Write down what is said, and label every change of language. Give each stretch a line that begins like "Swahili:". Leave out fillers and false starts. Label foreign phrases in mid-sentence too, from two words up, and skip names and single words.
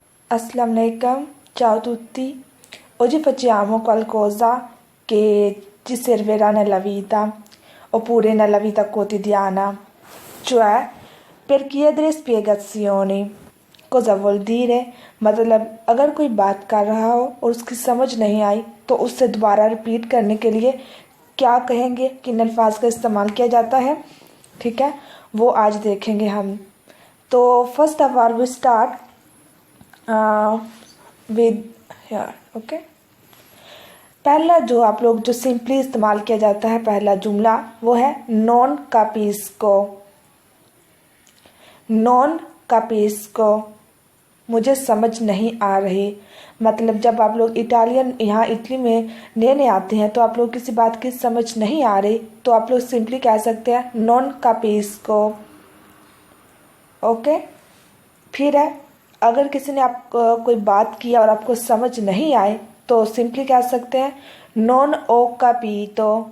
Arabic: السلام عليكم,
Italian: ciao a tutti. Oggi facciamo qualcosa che ci servirà nella vita, oppure nella vita quotidiana, cioè per chiedere spiegazioni. Cosa vuol dire?
Hindi: मतलब अगर कोई बात कर रहा हो और उसकी समझ नहीं आई तो उससे दोबारा रिपीट करने के लिए क्या कहेंगे, किन अल्फाज का इस्तेमाल किया जाता है, ठीक है, वो आज देखेंगे हम।
English: to first of all we start with here, okay.
Hindi: पहला जो आप लोग जो सिंपली इस्तेमाल किया जाता है पहला जुमला वो है
Italian: non capisco. non capisco
Hindi: मुझे समझ नहीं आ रही। मतलब जब आप लोग इटालियन यहाँ इटली में नए आते हैं तो आप लोग किसी बात की समझ नहीं आ रही तो आप लोग सिंपली कह सकते हैं
Italian: non capisco,
Hindi: ओके। फिर है अगर किसी ने आप कोई बात किया और आपको समझ नहीं आए तो सिंपली कह सकते हैं
Italian: non ho capito.